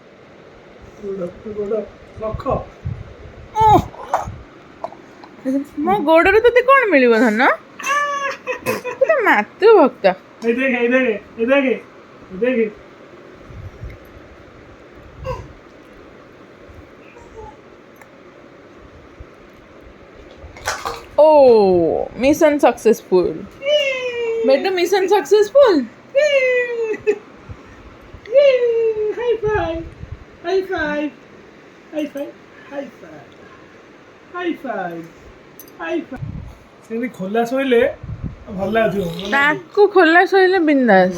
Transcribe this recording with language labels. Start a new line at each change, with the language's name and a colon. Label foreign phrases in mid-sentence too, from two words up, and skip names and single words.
Odia: ମୋ ଗୋଡରେ ତତେ କଣ ମିଳିବ ଧନ ତୁ ମାତୃ ଭକ୍ତ ओ
English: mission successful
Odia: बेटू
English: mission successful
Odia: ସେମିତି ଖୋଲା ଶୋଇଲେ ଭଲ ଲାଗୁଥିବ ତାକୁ ଖୋଲା ଶୋଇଲେ ବିନ୍ଦାସ